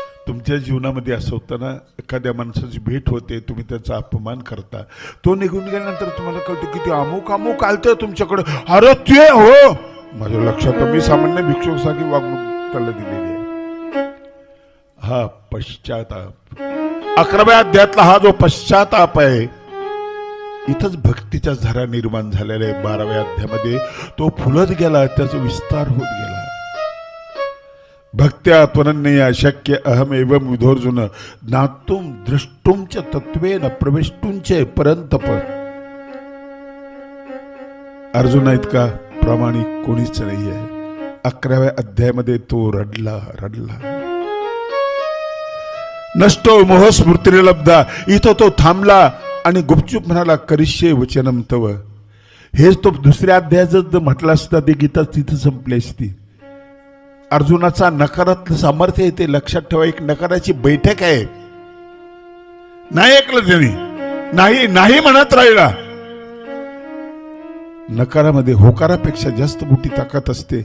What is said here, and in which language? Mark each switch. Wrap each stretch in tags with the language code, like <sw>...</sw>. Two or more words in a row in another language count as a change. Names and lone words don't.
<mr>तुमच्या जीवनामध्ये असं होतं ना, एखाद्या माणसाची भेट होते, तुम्ही त्याचा अपमान करता, तो निघून गेल्यानंतर तुम्हाला कळतं की ते अमुक अमुक आलतं तुमच्याकडे, अरे ते हो, माझ्या लक्षात, मी सामान्य भिक्षुकासारखी वागणूक त्याला दिलेली आहे. हा पश्चाताप, 11व्या अध्यायातला हा जो पश्चाताप आहे, इथंच भक्तीच्या झरा निर्माण झालेला आहे. 12व्या अध्यायामध्ये तो फुलत गेला, त्याचा विस्तार होत गेला.</mr> <sa>भक्त्या त्वनन्यया शक्य अहमेवं विधोर्जुन ज्ञातुं द्रष्टुं च तत्वेन प्रवेष्टुं च परंतप.</sa> <mr>अर्जुना इतका प्रामाणिक कोणीच नाही आहे. 11व्या अध्यायामध्ये तो रडला.</mr> <sa>नष्टो मोह स्मृती लब्धा,</sa> <mr>इथं तो थांबला आणि गुपचूप म्हणाला</mr> <sa>करिष्ये वचनम तव.</sa> <mr>हेच तो दुसऱ्या अध्यायात जर म्हटला असता ते गीता तिथं संपली असती. अर्जुनाचा नकारातलं सामर्थ्य आहे, ते लक्षात ठेवा. एक नकाराची बैठक आहे. नाही ऐकलं त्यांनी, नाही नाही म्हणत राहिला. नकारामध्ये होकारापेक्षा जास्त मोठी ताकद असते.</mr>